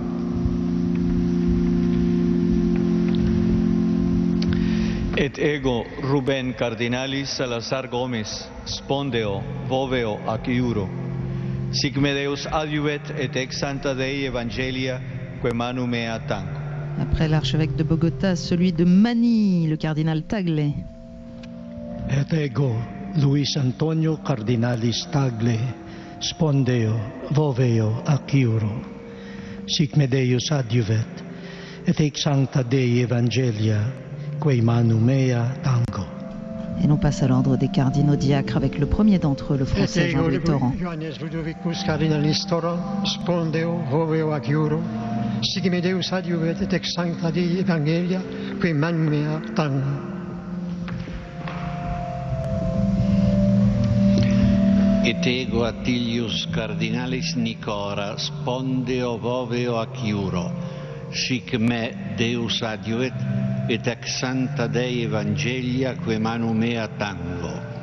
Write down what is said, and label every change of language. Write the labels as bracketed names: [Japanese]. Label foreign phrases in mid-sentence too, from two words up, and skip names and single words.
[Latin] Et ego Ruben Cardinalis Salazar Gómez, spondeo voveo ac iuro, sic me Deus adjuvet, et ex sancta Dei Evangelia, quae manu mea tango. [French] Après l'archevêque de Bogota, celui de Manille, le cardinal Tagle. [Latin] Et ego Luis Antonio Cardinalis Tagle, spondeo voveo ac iuro, sic me Deus adjuvet, et ex sancta Dei Evangelia, quae manu mea tango. [French] Et on passe à l'ordre des cardinaux diacres avec le premier d'entre eux, le français Jean-Louis Torrent. [Latin] Ioannes Ludovicus cardinalis Torrent, spondeo voveo agiuro, sigme Deus adiuvet et ex sancta Dei evangelia, qui manum mea tango. Et ego Attilius cardinalis Nicora, spondeo voveo aciuro, sic me Deus adiuvet et ex sancta Dei evangelia, que manum mea tango.